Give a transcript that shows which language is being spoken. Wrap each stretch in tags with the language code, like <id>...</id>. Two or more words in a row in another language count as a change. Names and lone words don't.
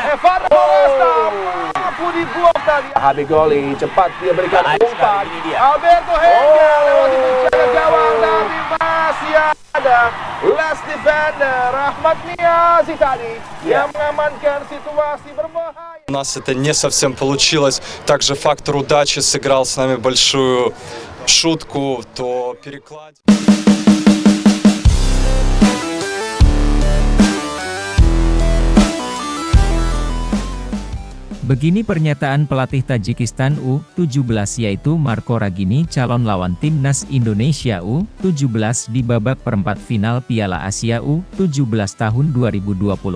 <id>Evan Moresta mampu dibuang tadi. Habib Goli cepat dia berikan umpan. Alberto Henga lewati penjaga gawang tapi masih ada last defender Ahmad Niazi tadi yang mengamankan situasi berbahaya.</id> <ru>У нас это не совсем получилось. Также фактор удачи сыграл с нами большую шутку, то перекладе.</ru> <id>Begini pernyataan pelatih Tajikistan U17 yaitu Marco Ragini calon lawan Timnas Indonesia U17 di babak perempat final Piala Asia U17 tahun 2025.</id>